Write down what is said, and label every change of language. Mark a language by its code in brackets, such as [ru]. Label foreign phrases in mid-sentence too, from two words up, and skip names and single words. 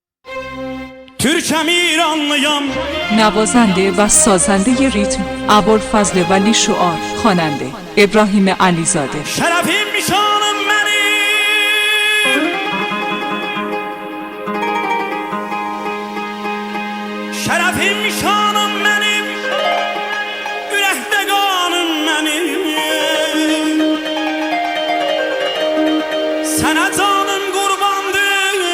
[az] Türk'üm İranlıyam. [fa] نوازنده و سازنده ریتم ابوالفضل ولی شعار. خواننده ابراهیم علیزاده. [tr] Şerefim şanım benim. Şerefim şanım benim. [az] Ürəkdə qanım benim. Sənə canım qurbandır.